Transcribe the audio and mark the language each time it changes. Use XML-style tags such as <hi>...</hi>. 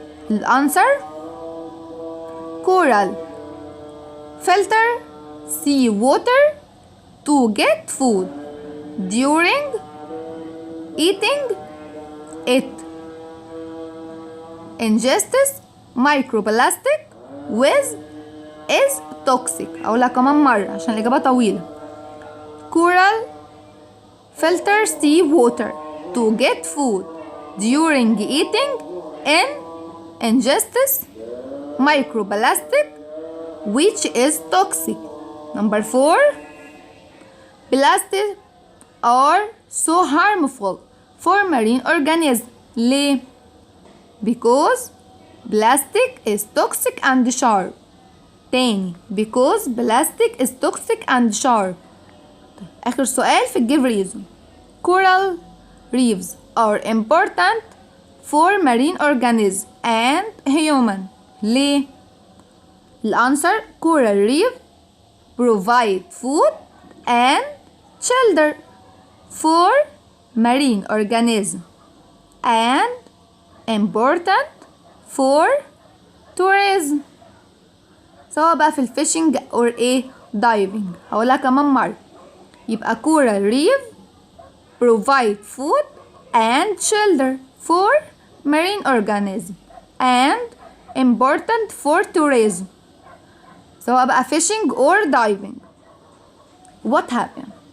<ar>الانسر</ar> <en>coral filter sea water to get food during eating it ingests microplastic with is toxic.</en> <ar>أقولها كمان مرة عشان الإجابة طويلة.</ar> <en>coral filter sea water to get food during eating and ingests microplastic which is toxic. Number 4 plastic are so harmful for marine organisms.</en> <ar>ليه؟</ar> <en>because plastic is toxic and sharp.</en> <ar>تاني</ar> <en>because plastic is toxic and sharp.</en> <ar>آخر سؤال في</ar> <en>give reason. coral reefs are important for marine organisms and human.</en> <ar>ليه؟ الأنسر</ar> <en>coral reef provide food and shelter for marine organisms and important for tourism.</en> <ar>سواء بقى في الفishing or ايه</ar> <en>diving.</en> <ar>هقولها كمان مرة. يبقى</ar> <en>coral reef provide food and shelter for marine organisms and important for tourism.</en> <ar>سواء بقى</ar> <en>fishing or diving. What happened?</en>